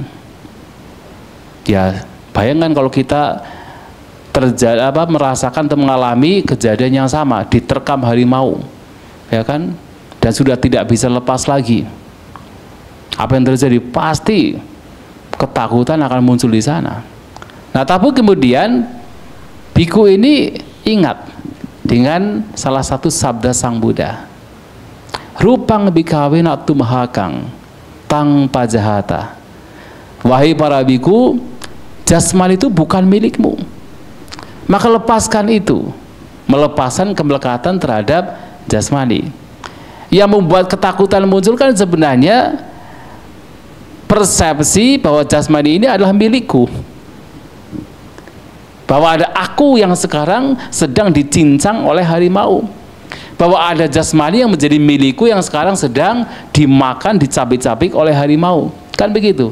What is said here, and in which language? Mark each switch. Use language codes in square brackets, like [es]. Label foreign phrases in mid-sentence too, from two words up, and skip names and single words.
[id] Ya, bayangkan kalau kita merasakan atau mengalami kejadian yang sama, diterkam harimau, ya kan, dan sudah tidak bisa lepas lagi. Apa yang terjadi? Pasti ketakutan akan muncul di sana. Nah, tapi kemudian biku ini ingat dengan salah satu sabda Sang Buddha. [pi] Rupang bikawena tumahakang tang pajahata. [id] Wahai para biku, jasmani itu bukan milikmu, maka lepaskan itu. Melepaskan kemelekatan terhadap jasmani. Yang membuat ketakutan muncul kan sebenarnya persepsi bahwa jasmani ini adalah milikku, bahwa ada aku yang sekarang sedang dicincang oleh harimau, bahwa ada jasmani yang menjadi milikku yang sekarang sedang dimakan, dicabik-cabik oleh harimau, kan begitu.